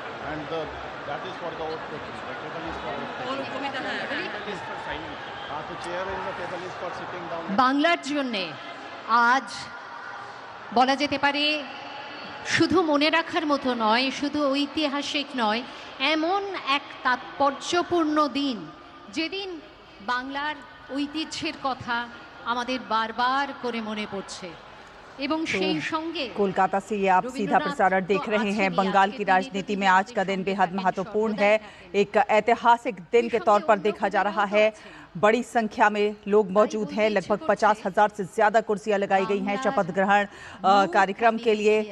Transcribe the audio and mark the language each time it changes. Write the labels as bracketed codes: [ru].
[en] And that is for the vote taking. The table is for vote taking. That is for signing. The chair in the table is for sitting down. [bn] বাংলার জন্যে আজ বলা যেতে পারে শুধু মনে রাখার মতো নয়, শুধু ঐতিহাসিক নয়, এমন এক তাৎপর্যপূর্ণ দিন যেদিন বাংলার ঐতিহ্যের কথা আমাদের বারবার করে মনে পড়ছে। [hi] एवं कोलकाता से ये आप सीधा प्रसारण देख रहे हैं। बंगाल की राजनीति में आज का दिन बेहद महत्वपूर्ण है। एक ऐतिहासिक दिन के तौर पर देखा जा रहा है। बड़ी संख्या में लोग मौजूद हैं। लगभग 50,000 से ज्यादा कुर्सियां लगाई गई हैं शपथ ग्रहण कार्यक्रम के लिए।